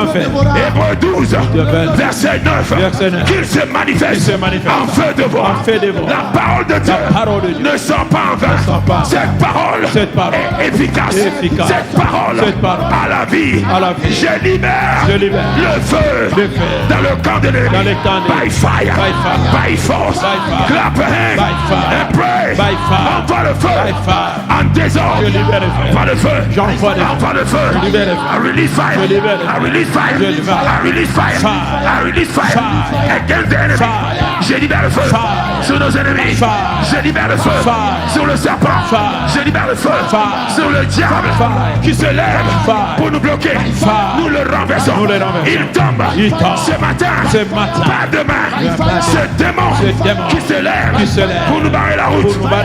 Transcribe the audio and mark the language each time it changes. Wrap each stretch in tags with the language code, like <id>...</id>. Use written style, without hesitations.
<fr>Hébreux 12, verset 9, qu'il se manifeste en feu de vent. La parole de Dieu ne sort pas en vain. Cette parole est efficace. Cette parole à la vie. Je libère le feu dans le camp de l'ennemi.</fr> <en>By fire, by force. Clap your hands and pray.</en> <fr>Envoie le feu en désordre. Envoie le feu. Envoie le feu.</fr> <en>I release fire. I release fire. I release fire. I release fire against the enemy.</en> <fr>Je libère le feu sur nos ennemis. Je libère le feu sur le serpent. Je libère le feu sur le diable qui se lève pour nous bloquer. Nous le renversons. Il tombe ce matin. Pas demain. Ce démon qui se lève pour nous barrer la route.</fr>